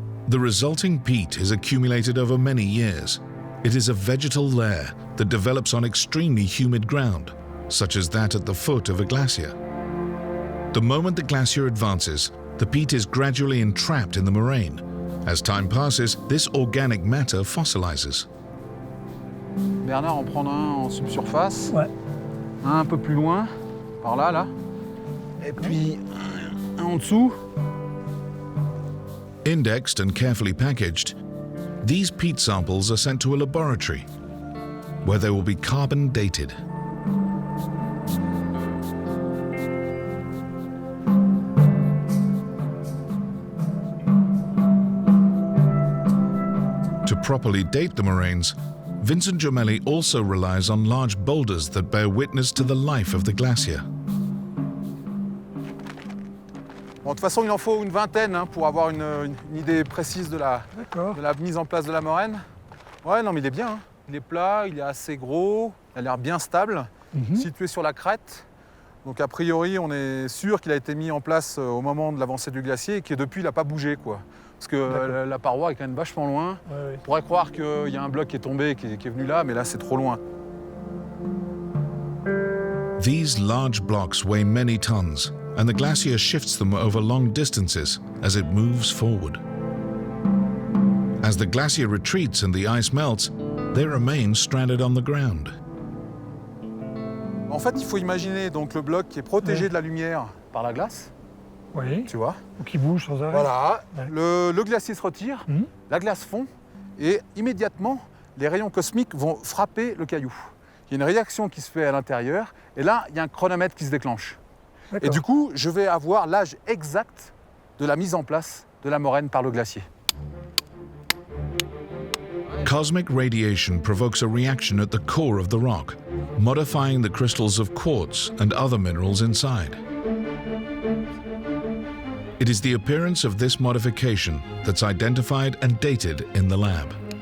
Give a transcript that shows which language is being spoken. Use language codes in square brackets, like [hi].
[en] The resulting peat is accumulated over many years. It is a vegetal layer that develops on extremely humid ground, such as that at the foot of a glacier. The moment the glacier advances, the peat is gradually entrapped in the moraine. As time passes, this organic matter fossilizes. [fr] Bernard en prendre un en subsurface, Ouais. un peu plus loin, par là, là. Et puis un en dessous. [en] Indexed and carefully packaged, these peat samples are sent to a laboratory where they will be carbon dated. To properly date the moraines, Vincent Gemelli also relies on large boulders that bear witness to the life of the glacier. [fr] Bon, de toute façon, il en faut une vingtaine pour avoir une idée précise de la mise en place de la moraine. Ouais, non, mais il est bien. Il est plat, il est assez gros, il a l'air bien stable, situé sur la crête. Donc a priori, on est sûr qu'il a été mis en place au moment de l'avancée du glacier et que depuis, il n'a pas bougé, quoi. Parce que la paroi est quand même vachement loin. Ouais. On pourrait croire qu'il y a un bloc qui est tombé, qui est venu là, mais là, c'est trop loin. [en] These large blocks weigh many tons, and the glacier shifts them over long distances as it moves forward. As the glacier retreats and the ice melts, they remain stranded on the ground. [fr] En fait, il faut imaginer donc le bloc qui est protégé de la lumière par la glace, Oui. tu vois. Ou qui bouge sans arrêt. Voilà, Ouais. le glacier se retire, la glace fond, et immédiatement, les rayons cosmiques vont frapper le caillou. Il y a une réaction qui se fait à l'intérieur, et là, il y a un chronomètre qui se déclenche. Et du coup, je vais avoir l'âge exact de la mise en place de la moraine par le glacier. [en] Cosmic radiation provokes a reaction at the core of the rock, modifying the crystals of quartz and other minerals inside. It is the appearance of this modification that's identified and dated in the lab.